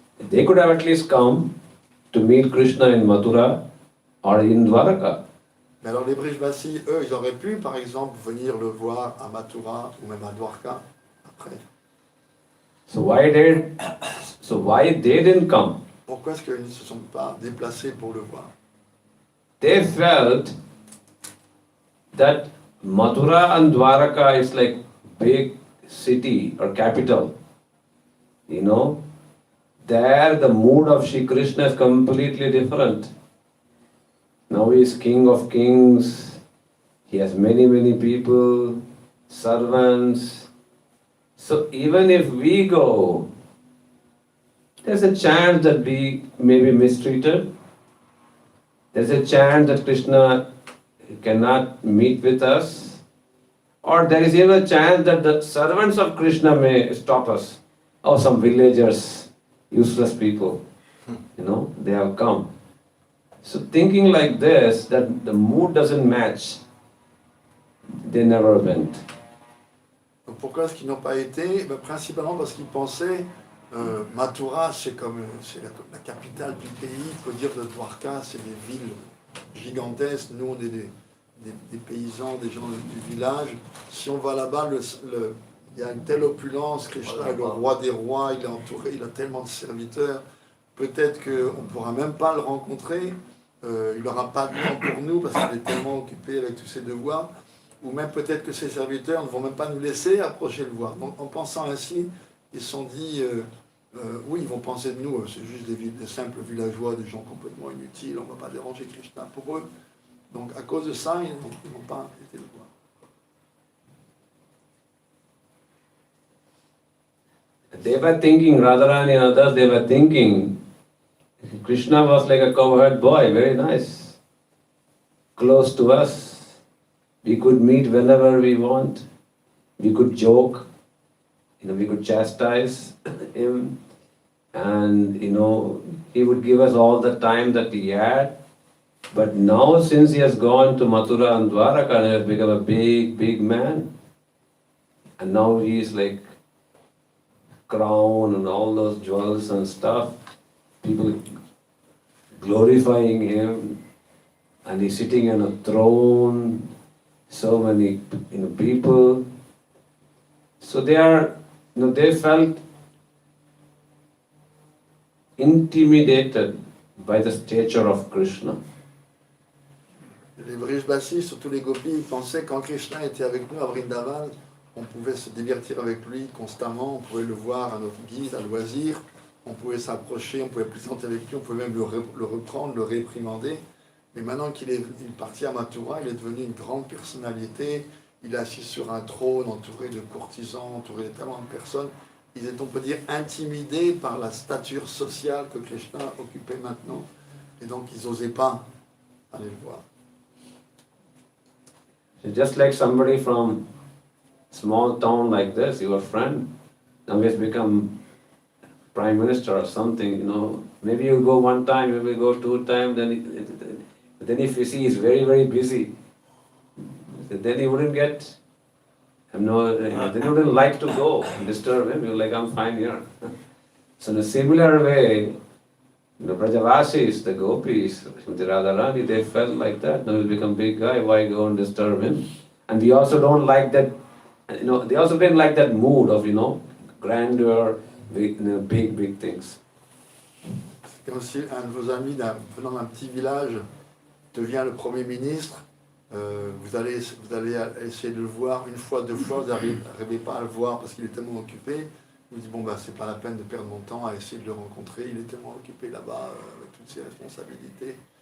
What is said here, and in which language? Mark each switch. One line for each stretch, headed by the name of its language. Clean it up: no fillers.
English: They could have at least come to meet Krishna in Mathura or in Dwaraka.
French: Mais alors les Vrajavasis, eux, ils auraient pu, par exemple, venir le voir à Mathura ou même à Dwarka après.
English: So why they didn't come?
French: Pourquoi est-ce qu'ils ne se sont pas déplacés pour le voir?
English: They felt that Mathura and Dwaraka is like big city or capital. There the mood of Shri Krishna is completely different. Now he is king of kings. He has many people, servants. So even if we go, there's a chance that we may be mistreated. There's a chance that Krishna cannot meet with us. Or there is even a chance that the servants of Krishna may stop us. Or some villagers, useless people, they have come. So thinking like this, that the mood doesn't match, they never went.
French: Donc pourquoi est-ce qu'ils n'ont pas été? Principalement parce qu'ils pensaient Mathura, c'est comme c'est la capitale du pays. Il faut dire de Dwarka, c'est des villes gigantesques. Nous, on est des paysans, des gens du village. Si on va là-bas, il y a une telle opulence. Krishna est le roi des rois, il est entouré, il a tellement de serviteurs. Peut-être qu'on ne pourra même pas le rencontrer. Il n'aura pas de temps pour nous parce qu'il est tellement occupé avec tous ses devoirs. Ou même peut-être que ses serviteurs ne vont même pas nous laisser approcher le voir. Donc en pensant ainsi, ils se sont dit, oui, ils vont penser de nous, c'est juste des simples villageois, des gens complètement inutiles, on ne va pas déranger Krishna pour eux. Donc à cause de ça, ils n'ont pas été le voir.
English: They were thinking, Radharani and others, they were thinking, Krishna was like a cowherd boy, very nice, close to us. We could meet whenever we want. We could joke, we could chastise him, and he would give us all the time that he had. But now, since he has gone to Mathura and Dwaraka and has become a big, big man, and now he is like crown and all those jewels and stuff, people glorifying him, and he's sitting on a throne, so many people. So they felt intimidated by the stature of Krishna.
French: Les Vrijbasis, surtout les gopis, ils pensaient quand Krishna était avec nous à Vrindavan, on pouvait se divertir avec lui constamment, on pouvait le voir à notre guise, à loisir, on pouvait s'approcher, on pouvait plaisanter avec lui, on pouvait même le reprendre, le réprimander. Mais maintenant qu'il est parti à Mathura, il est devenu une grande personnalité, il est assis sur un trône entouré de courtisans, entouré de tellement de personnes. Ils étaient, on peut dire, intimidés par la stature sociale que Krishna occupait maintenant. Et donc ils n'osaient pas aller le voir.
English: It's just like somebody from small town like this, your friend, now he has become prime minister or something, maybe you go one time, maybe you go two times, then if you see he's very, very busy, then he wouldn't get, then he wouldn't like to go and disturb him, you're like, I'm fine here. So in a similar way, the Brajavasis, the gopis, the Radharani, they felt like that. Now he's become big guy, why go and disturb him? And we also don't like that, they also didn't like that mood of, grandeur, big things.
French: C'est comme si un de vos amis venant d'un petit village devient le Premier ministre. Vous allez essayer de le voir une fois, deux fois, vous n'arrivez pas à le voir parce qu'il est tellement occupé. Vous dites, c'est pas la peine de perdre mon temps à essayer de le rencontrer, il est tellement occupé là-bas avec toutes ses responsabilités.